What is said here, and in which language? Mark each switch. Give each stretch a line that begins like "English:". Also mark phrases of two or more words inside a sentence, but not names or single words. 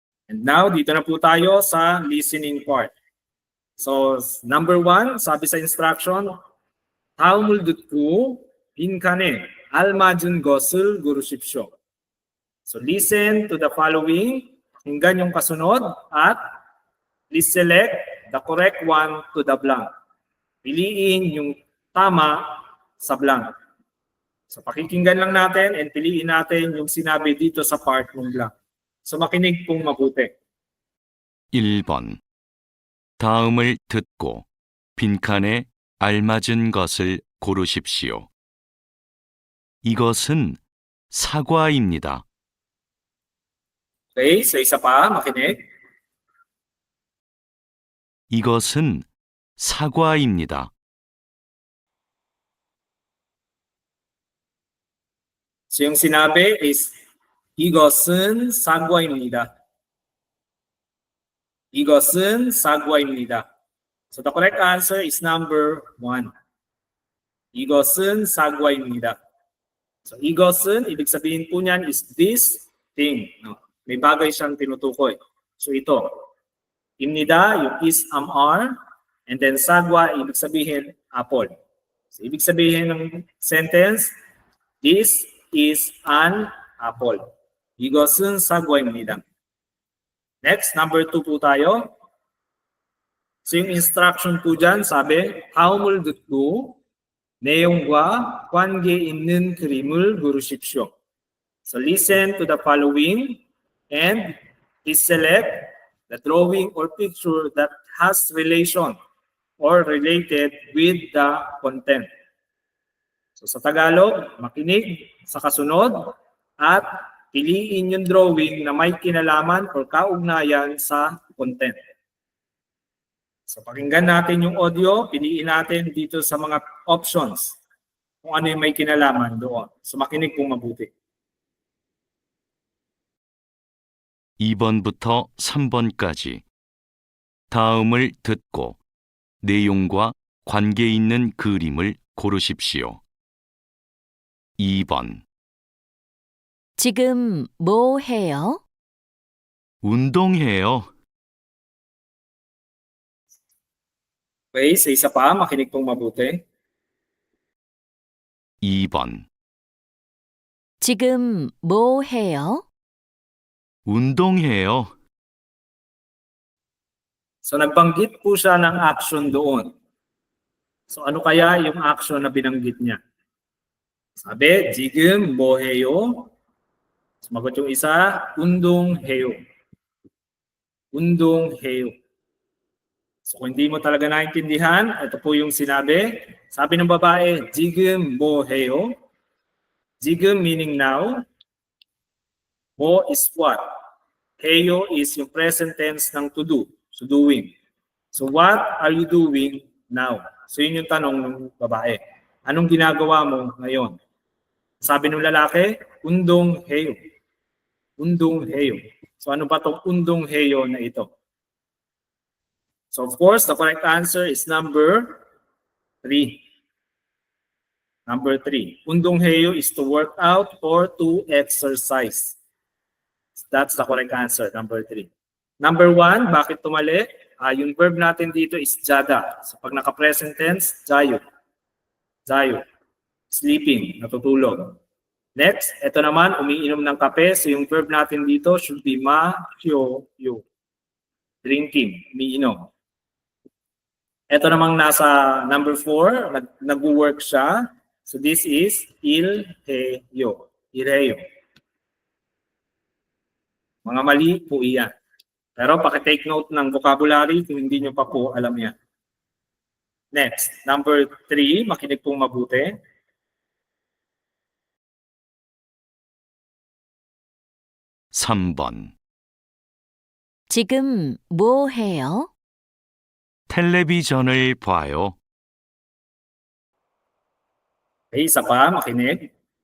English: And now,
Filipino: dito na po tayo sa
English: listening part.
Filipino: So, number 1, sabi sa instruction,
Korean: 다음을 듣고 빈칸에 알맞은 것을 고르십시오.
English: So, listen to the following,
Filipino: pakinggan yung kasunod, at
English: please select the correct one to the blank.
Filipino: Piliin yung tama sa blank. So, pakikinggan lang natin and piliin natin yung sinabi dito sa part ng blank. So, makinig pong mabuti.
Korean: 1번. 다음을 듣고 빈칸에 알맞은 것을 고르십시오. 이것은 사과입니다.
Filipino: Okay, so isa pa, makinig.
Korean: 이것은 사과입니다.
Filipino: So, yung sinabi is,
Korean: 이것은 사과입니다. 이것은 사과입니다.
English: So the correct answer is number 1.
Korean: 이것은 사과입니다. So 이것은,
Filipino: ibig sabihin po niyan is
English: this thing.
Filipino: No? May bagay siyang tinutukoy. So ito. Ibnida, yung is, are, and then sagwa, ibig sabihin apple. So ibig sabihin ng sentence,
English: this is an apple.
Korean: 이것은 사과입니다.
English: Next, number 2
Filipino: po tayo. So yung instruction po dyan, sabi,
Korean: 다음을 듣고 내용과 관계 있는 그림을 고르십시오.
English: So listen to the following and please select the drawing or picture that has relation or related with the content.
Filipino: So sa Tagalog, makinig sa kasunod at piliin yung drawing na may kinalaman o kaugnayan sa content. So pakinggan natin yung audio, piliin natin dito sa mga options kung ano yung may kinalaman doon. So makinig pong mabuti.
Korean: 2번부터 3번까지 다음을 듣고 내용과 관계 있는 그림을 고르십시오. 2번. 지금 뭐 해요? 운동해요.
Filipino: Okay, sa isa pa, makinig pong mabuti.
Korean: 2번. 지금 뭐 해요? 운동해요.
Filipino: So nagbanggit po siya ng action doon. So ano kaya yung action na binanggit niya? Sabi,
Korean: 지금 뭐 해요?
Filipino: Sumagot yung isa,
Korean: 운동해요. 운동해요.
Filipino: So kung hindi mo talaga naintindihan, ito po yung sinabi. Sabi ng babae,
Korean: 지금 뭐 해요? 지금
English: meaning now. 뭐 is what? 해요 is yung present tense ng to do. So doing. So what are you doing now?
Filipino: So yun yung tanong ng babae. Anong ginagawa mo ngayon? Sabi ng lalaki,
Korean: 운동해요. 운동해요.
Filipino: So ano ba itong 운동해요 na ito?
English: So of course, the correct answer is number 3. Number 3. 운동해요 is to work out or to exercise. That's the correct answer, number 3. Number 1,
Filipino: bakit tumali? Yung verb natin dito is jada. So pag naka-
English: present tense,
Filipino: jayo. Jayo. Sleeping, natutulog. Next, ito naman, umiinom ng kape. So yung verb natin dito should be ma-hyo-yo.
English: Drinking,
Filipino: umiinom. Ito namang nasa number 4, nag-work siya.
English: So this is ilheyo. Ilheyo.
Filipino: Mga mali po iyan. Pero paki-take note ng vocabulary kung hindi nyo pa po alam yan.
English: Next, number 3,
Filipino: makinig pong mabuti.
Korean: 3번. 지금 뭐 해요? 텔레비전을 봐요.
Filipino: Okay, isa pa, makinig.